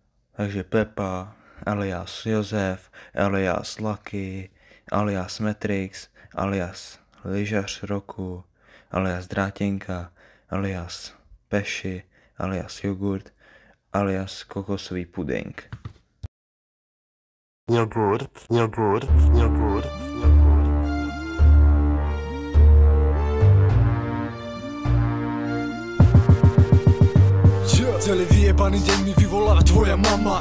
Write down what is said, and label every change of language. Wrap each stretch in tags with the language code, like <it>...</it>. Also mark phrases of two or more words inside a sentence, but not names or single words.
<cs>Takže Pepa, alias Josef, alias Lucky, alias Matrix, alias Lyžař roku, alias Drátěnka, alias Peši, alias Jogurt, alias kokosový puding. Jogurt.</cs> <sk>Celý vyjebaný deň mi vyvoláva tvoja mama.</sk>